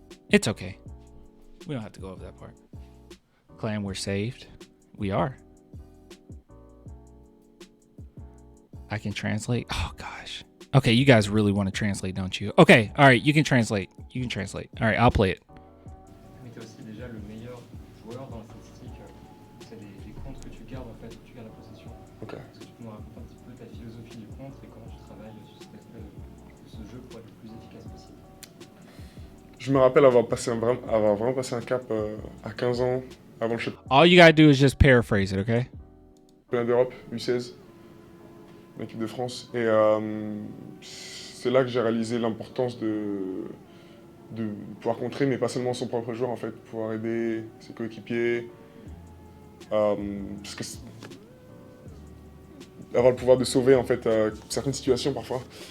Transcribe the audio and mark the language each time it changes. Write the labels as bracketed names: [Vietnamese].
[English] It's okay. We don't have to go over that part. Clan, we're saved. We are. I can translate. Oh gosh. Okay, you guys really want to translate, don't you? Okay, all right, you can translate. All right, I'll play it. [French] Mais tu es aussi déjà le meilleur joueur dans la statistique. C'est les comptes que tu gardes en fait, où tu gardes la possession. Ok. Est-ce que tu peux nous raconter un petit peu ta philosophie du contre et comment tu travailles sur cet aspect de ce jeu pour être le plus efficace possible? Je me rappelle avoir vraiment passé un cap à 15 ans avant le [English] All you gotta do is just paraphrase it, okay? [French] championnat d'Europe, U16, l'équipe de France. Et c'est là que j'ai réalisé l'importance de pouvoir contrer, mais pas seulement son propre joueur en fait, pouvoir aider ses coéquipiers. Parce que avoir le pouvoir de sauver en fait certaines situations parfois.